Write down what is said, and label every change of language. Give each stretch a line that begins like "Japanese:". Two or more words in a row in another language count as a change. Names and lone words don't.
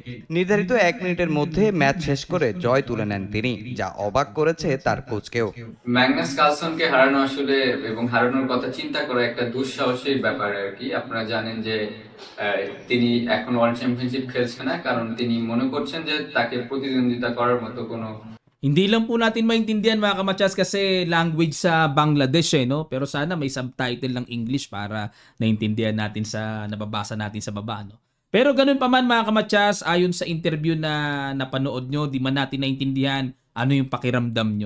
Bangla: নির্ধারিত 1 মিনিটের মধ্যে ম্যাচ শেষ করে জয় তুলে নেন তিনি, যা অবাক করেছে তার কোচকেও। ম্যাগনাস কার্লসনকে হারানো আসলে এবং হারানোর কথা চিন্তা করা একটা দুঃসাহসিক ব্যাপার আর কি। আপনারা জানেন যে তিনি এখন ওয়ার্ল্ড চ্যাম্পিয়নশিপ খেলছে না, কারণ তিনি মনে করছেন যে তাকে প্রতিদ্বন্দ্বিতা করার মতো কোনো
Filipino: Hindi lang po natin maintindihan, mga kamatyas, kasi language sa Bangladesh no? Pero sana may subtitle ng English para naintindihan natin nababasa natin sa baba, no? Pero ganun pa man, mga kamatyas, ayon sa interview na napanood nyo, di man natin naintindihan ano yung pakiramdam nyo.